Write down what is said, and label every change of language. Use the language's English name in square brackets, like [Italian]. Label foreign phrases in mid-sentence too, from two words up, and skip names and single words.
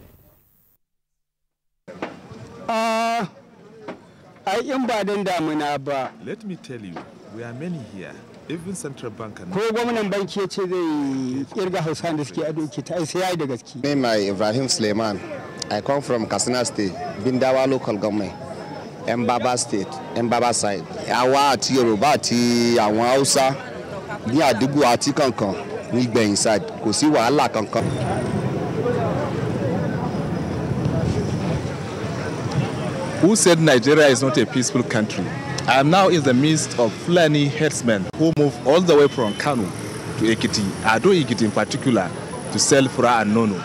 [English] Let me tell you, we are many here. Even central bank and name Ibrahim Suleiman. I come from Katsina State, Bindawa local government, Mbaba State, Mbaba side. [Yoruba] Awa ati Yoruba ati àwọn Hausa ní àdúgbò àti kankan ní gbẹ̀yìn side kò sí wàhálà kankan. [English] Who said Nigeria is not a peaceful country? I am now in the midst of Fulani herdsmen who move all the way from Kano to Ekiti, Ado Ekiti in particular, to sell Fura and Nono.